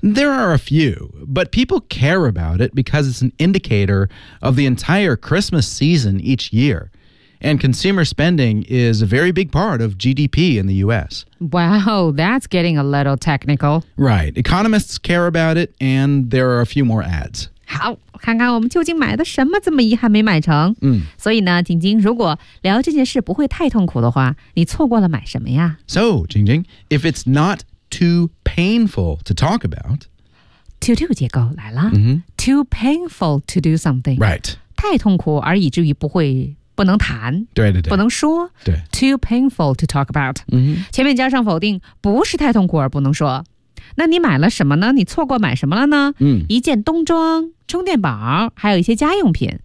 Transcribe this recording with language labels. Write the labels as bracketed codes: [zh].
[en] There are a few, but people care about it because it's an indicator of the entire Christmas season each year. And consumer spending is a very big part of GDP in the U.S. Wow, that's getting a little technical. Right. Economists care about it, and there are a few more ads. [zh] 好，看看我们究竟买的什么这么遗憾没买成。所以呢，晶晶，如果聊这件事不会太痛苦的话，你错过了买什么呀 [en] ？So, 晶晶 if it's not too painful to talk about, to do [zh] 结构来了。 [en] Too painful to do something, right? [zh] 太痛苦而以至于不能谈，对对对，不能说，对。 [en] Too painful to talk about,、 mm-hmm. [zh] 前面加上否定，不是太痛苦而不能说。那你买了什么呢？你错过买什么了呢？一件冬装、充电宝，还有一些家用品。